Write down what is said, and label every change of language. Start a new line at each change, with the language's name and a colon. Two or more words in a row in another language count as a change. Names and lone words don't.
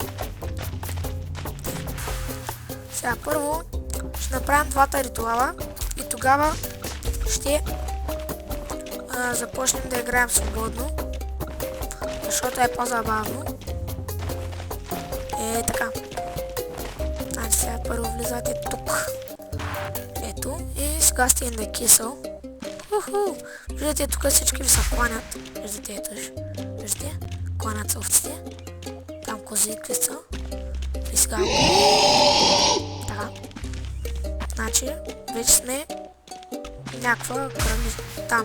Bulgarian: Сега първо ще направим двата ритуала и тогава ще започнем да играем свободно, защото е по-забавно. Така. Значи сега първо влизате тук. Ето. И сега сте
English: in the castle.
Bulgarian: Виждате, тук всички ви се кланят. Виждате, ето. Виждате? Кланят се овците. Там козите са. И сега... Така. Значи, вече сме някаква кръвни там.